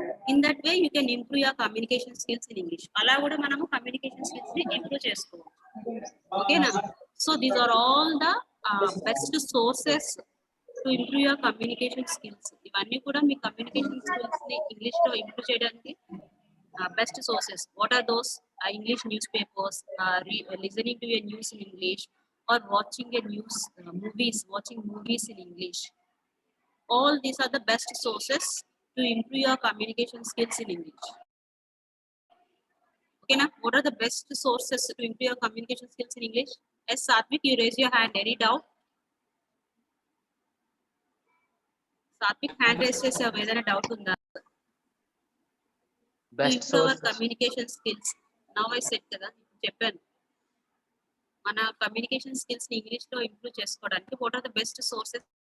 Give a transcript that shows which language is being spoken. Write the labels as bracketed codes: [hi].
[en] In that way you can improve your communication skills in English. [te] అలా కూడా మనము communication skills ని improve చేసుకోవచ్చు. ఓకేనా? [en] So these are all the best sources to improve your communication skills. [te] ఇవన్నీ కూడా మీ communication skills ని English లో ఇంప్రూవ్ చేయడానికి best sources. [en] What are those? English newspapers, listening to a news in English, or watching a news watching movies in English. All these are the best sources to improve your communication skills in English. Okay, now what are the best sources to improve your communication skills in English? Yes, Satvik, you raise your hand. Any doubt? [te] Satvik, hand raise చేసావు, ఏదైనా doubt ఉందా? [en] Best improve our sources. communication skills. Now I said [te] కదా, చెప్పాను మన communication skills ని English లో improve చేసుకోవడానికి [en] What are the best sources?